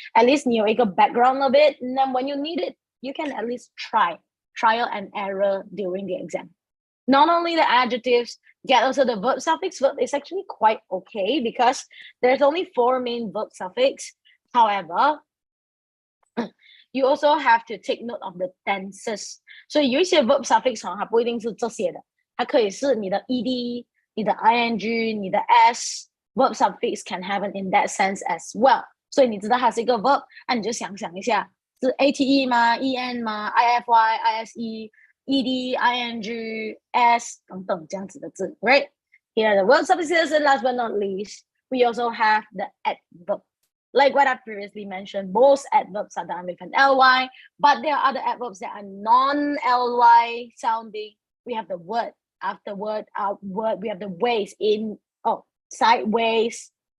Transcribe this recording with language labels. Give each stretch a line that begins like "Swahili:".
English: At least
Chinese: 你有一个
English: background of it, and then when you need it, you can at least trial and error during the exam. Not only the adjectives, get also the verb suffix. Verb is actually quite okay because there's only 4 main verb suffix. However, you also have to take note of the tenses.
Chinese: 所以有一些 verb suffix 它不一定是这些的，它可以是你的 ed, 你的 ing, 你的 s.
English: Verb suffix can happen in that sense as well.
Chinese: 所以你知道它是一个 verb， 那你就想想一下，是 ate 吗 en 吗 ify ise ed ing s 等等这样子的字 right?
English: Here are the verb suffixes, and last but not least, we also have the adverb. Like what I previously mentioned, most adverbs are done with an ly, but there are other adverbs that are non-ly sounding. We have the word, after word, outward. We have the ways in, sideways.